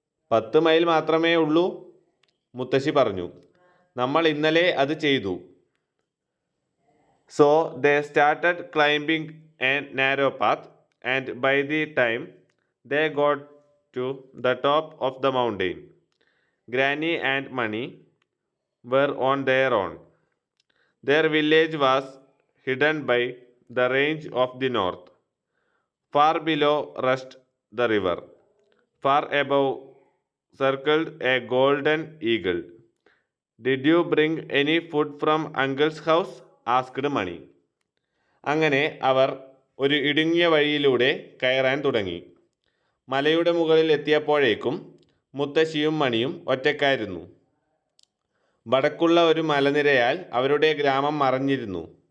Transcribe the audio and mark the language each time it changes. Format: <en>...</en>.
<ml>10 mile മാത്രമേ ഉള്ളൂ, മുത്തശ്ശി പറഞ്ഞു. നമ്മൾ ഇന്നലെ അത് ചെയ്തു.</ml> <en>So they started climbing a narrow path and by the time they got to the top of the mountain Granny and Mani were on their own. Their village was hidden by the range of the north. Far below rushed the river. Far above circled a golden eagle. Did you bring any food from uncle's house? asked Mani.</en> <ml>അങ്ങനെ അവർ ഒരു ഇടുങ്ങിയ വഴിയിലൂടെ കയറാൻ തുടങ്ങി. മലയുടെ മുകളിൽ എത്തിയപ്പോഴേക്കും മുത്തശ്ശിയും മണിയും ഒറ്റക്കായിരുന്നു. വടക്കുള്ള ഒരു മലനിരയാൽ അവരുടെ ഗ്രാമം മറഞ്ഞിരുന്നു.</ml>